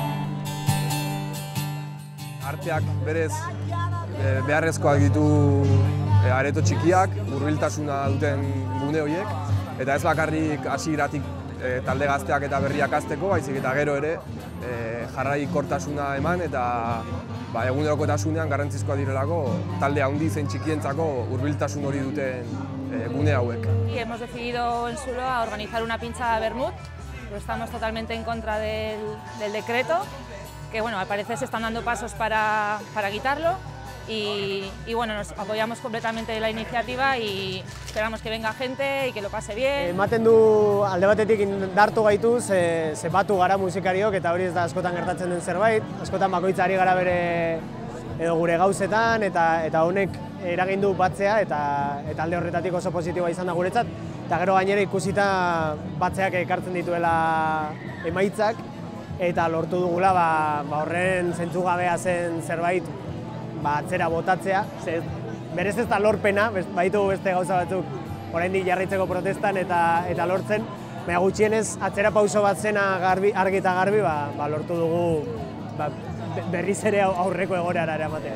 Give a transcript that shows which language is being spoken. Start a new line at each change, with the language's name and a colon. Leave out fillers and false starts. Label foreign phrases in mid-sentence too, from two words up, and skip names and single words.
Basque: Arteak berez beharrezkoak ditu areto txikiak, hurbiltasuna duten gune horiek, eta ez bakarrik hasieratik talde gazteak eta berriak hasteko, baizik eta gero ere jarraikortasuna eman eta egunerokotasunean garrantzizkoa direlako talde handi zein txikientzako hurbiltasun hori duten gune hauek.
Spanish: Hemos decidido en Zuloa organizar una pincha Vermut, pero estamos totalmente en contra del decreto, que bueno, al parecer se están dando pasos para quitarlo. Y bueno, nos apoyamos completamente la iniciativa y esperamos que venga gente y que lo pase bien.
Basque: Ematen du alde batetik indartu gaitu, ze batu gara musikariok eta hori ez da askotan gertatzen den zerbait. Askotan bakoitza ari gara bere edo gure gauzetan eta honek eragin du batzea eta alde horretatik oso positiboa izan da guretzat. Eta gero gainera ikusita batzeak ekartzen dituela emaitzak eta lortu dugula horren zentzugabea zen zerbait atzera botatzea, berez ez da lorpena, baitu beste gauza batzuk oraindik jarraitzeko protestan eta lortzen, baina gutxienez atzera pauso bat zena argi eta garbi lortu dugu berriz ere aurreko egoerara eramatea.